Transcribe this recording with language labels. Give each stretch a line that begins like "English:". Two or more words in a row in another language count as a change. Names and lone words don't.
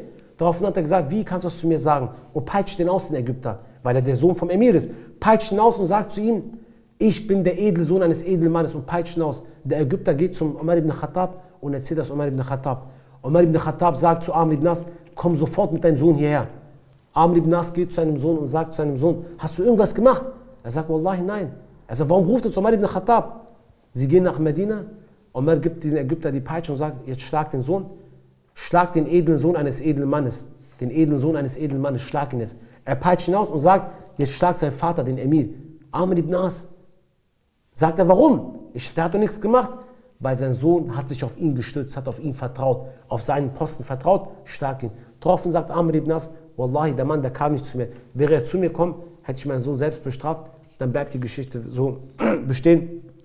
German: Daraufhin hat er gesagt, wie kannst du das zu mir sagen? Und peitscht den aus, den Ägypter, weil er der Sohn vom Emir ist. Peitscht ihn aus und sagt zu ihm, ich bin der edle Sohn eines edlen Mannes und peitscht ihn aus. Der Ägypter geht zum Umar ibn Khattab und erzählt das Umar ibn Khattab. Umar ibn Khattab sagt zu Amr ibn As, komm sofort mit deinem Sohn hierher. Amr ibn As geht zu seinem Sohn und sagt zu seinem Sohn, hast du irgendwas gemacht? Er sagt, Wallahi, nein. Er sagt, warum ruft er zu Umar ibn Khattab? Sie gehen nach Medina Omar gibt diesen Ägypter die Peitsche und sagt, jetzt schlag den Sohn, schlag den edlen Sohn eines edlen Mannes. Den edlen Sohn eines edlen Mannes, schlag ihn jetzt. Er peitscht ihn aus und sagt, jetzt schlag sein Vater, den Emir. Amr ibn As. Sagt er, warum? Der hat doch nichts gemacht. Weil sein Sohn hat sich auf ihn gestützt, hat auf ihn vertraut, auf seinen Posten vertraut, schlag ihn. Daraufhin sagt Amr ibn As, Wallahi, der Mann, der kam nicht zu mir. Wäre er zu mir gekommen, hätte ich meinen Sohn selbst bestraft, dann bleibt die Geschichte so bestehen.